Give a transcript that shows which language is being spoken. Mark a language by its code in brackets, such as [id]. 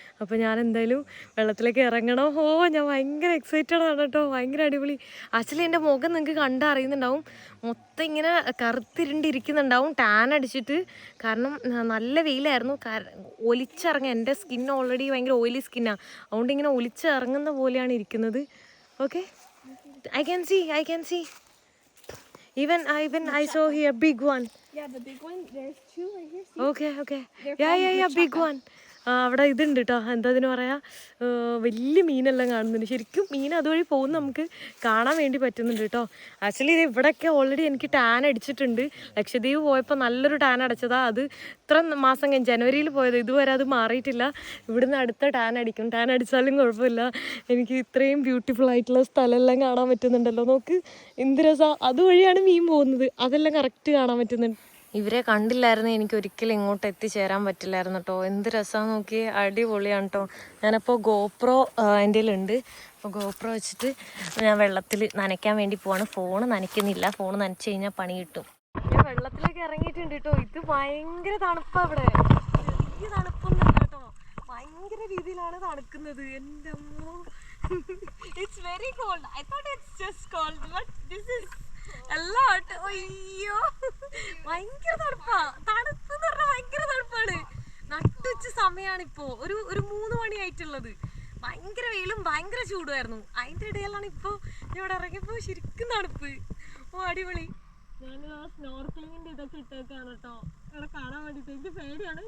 [ml] അപ്പോൾ ഞാൻ എന്തായാലും വെള്ളത്തിലേക്ക് ഇറങ്ങണം. ഞാൻ ഭയങ്കര എക്സൈറ്റഡ് ആണ് കേട്ടോ. ഭയങ്കര അടിപൊളി. ആക്ച്വലി എൻ്റെ മുഖം നിങ്ങൾക്ക് കണ്ടറിയുന്നുണ്ടാവും, മൊത്തം ഇങ്ങനെ കറുത്തിരുണ്ടിരിക്കുന്നുണ്ടാവും, ടാൻ അടിച്ചിട്ട്. കാരണം നല്ല വെയിലായിരുന്നു. ഒലിച്ചിറങ്ങുക, എൻ്റെ സ്കിൻ ഓൾറെഡി ഭയങ്കര ഓയിലി സ്കിന്നാണ്. അതുകൊണ്ട് ഇങ്ങനെ ഒലിച്ചിറങ്ങുന്ന പോലെയാണ് ഇരിക്കുന്നത്. [en] Okay, I can see. Even I saw here big one. Yeah, the big one. There's 2 right here. See? Okay. Yeah, big one. [ml] അവിടെ ഇതുണ്ട് കേട്ടോ, എന്താ ഇതിന് പറയാ, വലിയ മീനെല്ലാം കാണുന്നുണ്ട്. ശരിക്കും മീൻ അതുവഴി പോകുന്ന നമുക്ക് കാണാൻ വേണ്ടി പറ്റുന്നുണ്ട് കേട്ടോ. ആക്ച്വലി ഇത് ഇവിടെയൊക്കെ ഓൾറെഡി എനിക്ക് ടാൻ അടിച്ചിട്ടുണ്ട്. ലക്ഷദ്വീപ് പോയപ്പോൾ നല്ലൊരു ടാൻ അടിച്ചതാ. അത് ഇത്ര മാസം കഴിഞ്ഞ് ജനുവരിയിൽ പോയത്, ഇതുവരെ അത് മാറിയിട്ടില്ല. ഇവിടുന്ന് അടുത്ത ടാൻ അടിക്കും. ടാൻ അടിച്ചാലും കുഴപ്പമില്ല. എനിക്ക് ഇത്രയും ബ്യൂട്ടിഫുൾ ആയിട്ടുള്ള സ്ഥലമെല്ലാം കാണാൻ പറ്റുന്നുണ്ടല്ലോ. നോക്ക് എന്ത് രസമാണ്. അതുവഴിയാണ് മീൻ പോകുന്നത്, അതെല്ലാം കറക്റ്റ് കാണാൻ പറ്റുന്നുണ്ട്. ഇവരെ കണ്ടില്ലായിരുന്നു എനിക്ക് ഒരിക്കലും ഇങ്ങോട്ട് എത്തിച്ചേരാൻ പറ്റില്ലായിരുന്നു കേട്ടോ. എന്ത് രസമാണ് നോക്കി, അടിപൊളിയാണ് കേട്ടോ. ഞാനപ്പോൾ ഗോപ്രോ എൻ്റെ കയ്യിലുണ്ട്. അപ്പോൾ ഗോപ്രോ വെച്ചിട്ട് ഞാൻ വെള്ളത്തിൽ നനയ്ക്കാൻ വേണ്ടി പോവാണ്. ഫോണ് നനയ്ക്കുന്നില്ല, ഫോണ് നനച്ച് കഴിഞ്ഞാൽ പണി കിട്ടും. ഞാൻ വെള്ളത്തിലേക്ക് ഇറങ്ങിയിട്ടുണ്ട് കേട്ടോ. ഇത് ഭയങ്കര തണുപ്പാണ് ഇവിടെ. ഈ തണുപ്പൊന്നും ഇല്ല കേട്ടോ, ഭയങ്കര രീതിയിലാണ് തണുക്കുന്നത്. എൻ്റെ അമ്മോ, [en] It's very cold. I thought it's just cold, but this is a lot. [ml] അയ്യോ ഭയങ്കര തണുപ്പാ. തണുപ്പെന്ന് പറഞ്ഞാൽ ഭയങ്കര തണുപ്പാണ്. നട്ടുച്ച സമയമാണിപ്പോ ഒരു 3 മണി ആയിട്ടുള്ളത്. ഭയങ്കര വെയിലും ഭയങ്കര ചൂടുമായിരുന്നു. അതിന്റെ ഇടയിലാണ് ഇപ്പൊ ഇവിടെ ഇറങ്ങിയപ്പോ ശരിക്കും തണുപ്പ്. ഓ അടിപൊളി. ഞാൻ സ്നോർക്കലിങ്ങിന്റെ ഇതൊക്കെ ഇട്ടേക്കാണ് കേട്ടോ ഇവിടെ കാണാൻ വേണ്ടിട്ട്. എനിക്ക് പേടിയാണ്.